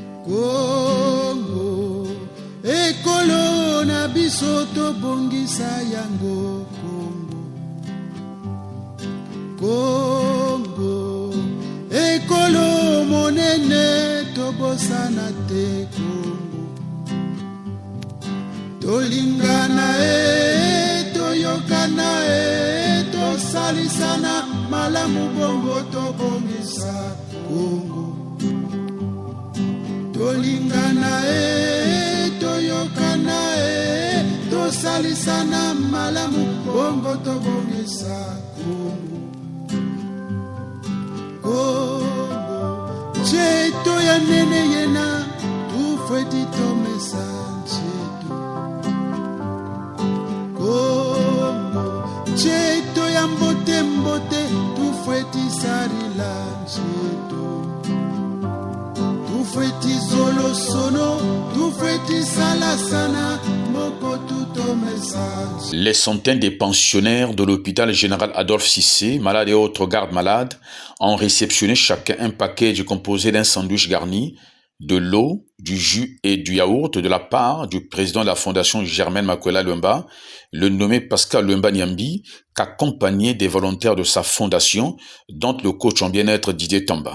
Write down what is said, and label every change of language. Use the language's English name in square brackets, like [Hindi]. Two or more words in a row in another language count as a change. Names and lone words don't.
[Lingala] Congo, ekolo na biso tobongisa yango Congo, ekolo monene tobosana te Congo, tolingana toyokana tosalisana malamu bongo tobongisa Congo, tolingana toyokana tosalisana malamu bongo tobongisa Congo, [Kituba (Democratic Republic of Congo)] cheto ya nene yena tufweti tomesa cheto Congo, cheto ya mbote mbote tufweti sarila cheto tufweti zolo sono tufweti salasana moko tutomesa. [French] Les centaines de pensionnaires de l'hôpital général Adolphe Cissé, malades et autres gardes malades, ont réceptionné chacun un package composé d'un sandwich garni, de l'eau, du jus et du yaourt de la part du président de la fondation Germaine Makwela Lumba, le nommé Pascal Lumba Nyambi, qu'accompagné des volontaires de sa fondation, dont le coach en bien-être Didier Tamba.